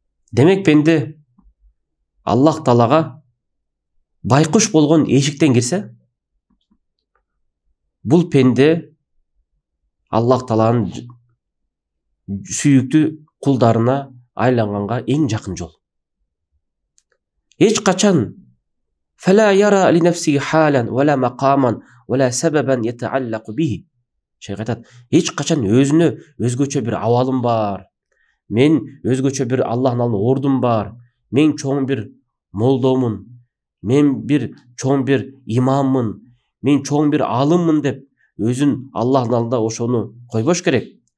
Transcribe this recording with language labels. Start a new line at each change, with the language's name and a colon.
Kyrgyz: Демек пенде Аллах Таалага байкуш болгон эшиктен кирсе, бул пенде Аллах Тааланын сүйүктүү кулдарына айланганга эң жакын жол. Эч качан
Arabic: فلا يرى لنفسه حالا ولا مقاما ولا سببا يتعلق به.
Kyrgyz: Шейх айтат, эч качан өзүнө өзгөчө бир абалым бар, мен өзгөчө бир Аллахтын алдында ордум бар, мен чоң бир молдомун, мен бир чоң бир имаммын, мен чоң бир алыммын деп өзүн Аллахтын алдында ошону койбош керек.